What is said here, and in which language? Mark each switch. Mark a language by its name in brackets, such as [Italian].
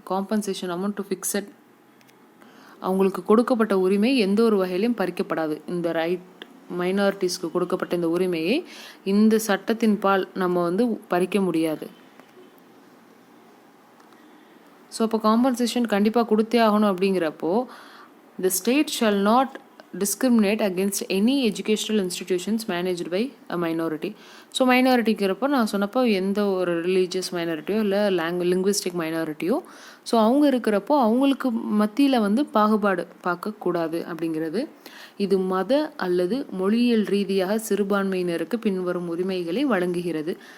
[English] compensation amount to fixed, [Tamil] அவங்களுக்கு கொடுக்கப்பட்ட உரிமை எந்த ஒரு வகையிலையும் பறிக்கப்படாது. இந்த ரைட் மைனாரிட்டிஸ்க்கு கொடுக்கப்பட்ட இந்த உரிமையை இந்த சட்டத்தின் பால் நம்ம வந்து பறிக்க முடியாது. ஸோ அப்போ காம்பன்சேஷன் கண்டிப்பாக கொடுத்தே ஆகணும். அப்படிங்கிறப்போ [English] the state shall not discriminate against any educational institutions managed by a minority. [Tamil] So மைனாரிட்டிங்கிறப்போ நான் சொன்னப்போ எந்த ஒரு ரிலீஜியஸ் மைனாரிட்டியோ இல்லை லிங்குவிஸ்டிக் மைனாரிட்டியோ ஸோ அவங்க இருக்கிறப்போ அவங்களுக்கு மத்தியில் வந்து பாகுபாடு பார்க்கக்கூடாது அப்படிங்கிறது. இது மத அல்லது மொழியியல் ரீதியாக சிறுபான்மையினருக்கு பின்வரும் உரிமைகளை வழங்குகிறது.